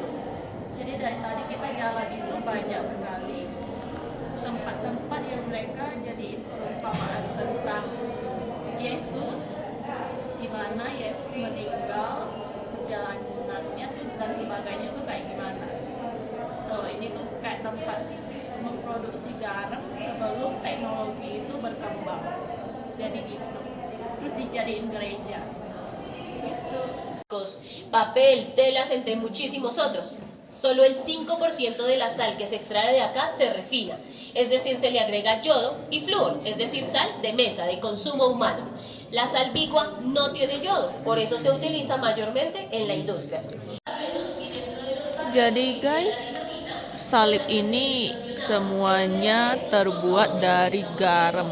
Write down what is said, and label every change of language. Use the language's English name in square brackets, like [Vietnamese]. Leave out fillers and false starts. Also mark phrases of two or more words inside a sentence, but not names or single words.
[Indonesian] Jadi dari tadi kita jalan itu banyak sekali tempat-tempat yang mereka jadiin perumpamaan tentang Yesus, di mana Yesus meninggal, perjalanannya tuh dan sebagainya tuh kayak gimana. So ini tuh kayak tempat memproduksi garam sebelum teknologi itu berkembang. Jadi gitu. Terus dijadiin gereja. Gitu. [Spanish] Papel, telas, entre muchísimos otros. Solo el 5% de la sal que se extrae de acá se refina, es decir, se le agrega yodo y flúor, es decir, sal de mesa, de consumo humano. La sal vigua no tiene yodo, por eso se utiliza mayormente en la industria. [Indonesian] Jadi guys, salib ini semuanya terbuat dari garam.